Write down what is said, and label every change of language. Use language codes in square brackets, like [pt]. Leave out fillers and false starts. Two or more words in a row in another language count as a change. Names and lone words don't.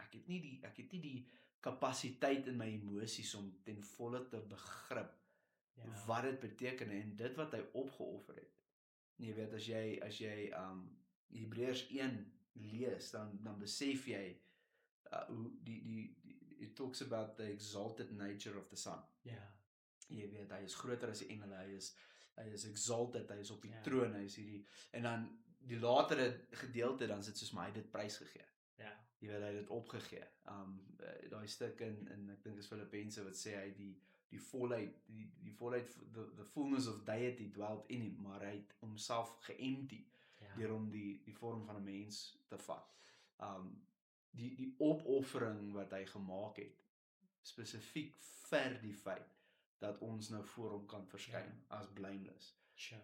[af] Ek het nie die kapasiteit in my emosies om ten volle te begrip wat dit beteken en dit wat hy opgeoffer het. Jy weet, as jy Hebreërs 1 lees, dan besef jy hoe [en] it talks about the exalted nature of the Son. [af] Ja. Jy weet, hy is groter as die engele, hy is exalted, hy is op die troon, hy is hierdie, en dan die latere gedeelte, dan is dit soos, maar hy het dit prys gegee. Ja. Jy weet, hy het dit opgegee. Daai stuk in ek dink is Filippense wat sê hy die volheid, [en] the fullness of deity dwelt in [af] hom, maar hy het homself geempty deur hom die vorm van 'n mens te vat. Die opoffering wat hy gemaak het, spesifiek vir die feit dat ons nou voor hom kan verskyn as blameless. Sure.